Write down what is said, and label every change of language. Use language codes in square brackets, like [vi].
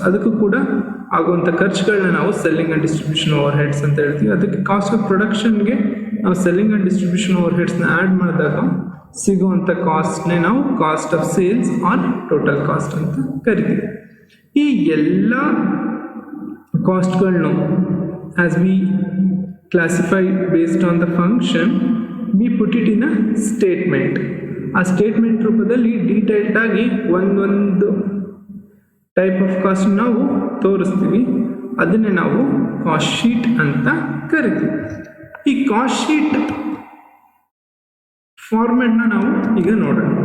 [kn] ಅದಕ್ಕೂ ಕೂಡ ಆಗುವಂಥ ಖರ್ಚುಗಳನ್ನ ನಾವು selling and distribution over heads ಅಂತ ಹೇಳ್ತೀವಿ. ಅದಕ್ಕೆ ಕಾಸ್ಟ್ ಆಫ್ ಪ್ರೊಡಕ್ಷನ್ಗೆ ನಾವು selling and distribution over ಹೆಡ್ಸ್ನ add ಮಾಡಿದಾಗ ಸಿಗುವಂಥ ಕಾಸ್ಟ್ನೇ ನಾವು cost of sales R total cost ಅಂತ ಕರಿತೀವಿ. ಈ ಎಲ್ಲ ಕಾಸ್ಟ್ಗಳನ್ನು [en] As we classified based on the function, we put it in a statement. [kn] ಆ ಸ್ಟೇಟ್ಮೆಂಟ್ ರೂಪದಲ್ಲಿ ಡೀಟೇಲ್ಡ್ ಆಗಿ ಒಂದೊಂದು ಟೈಪ್ ಆಫ್ ಕಾಸ್ಟ್ ನಾವು ತೋರಿಸ್ತೀವಿ. ಅದನ್ನೇ ನಾವು ಕಾಸ್ಟ್ ಶೀಟ್ ಅಂತ ಕರಿತೀವಿ. ಈ ಕಾಸ್ಟ್ ಶೀಟ್ ಫಾರ್ಮೆಟ್ನ ನಾವು ಈಗ ನೋಡೋಣ.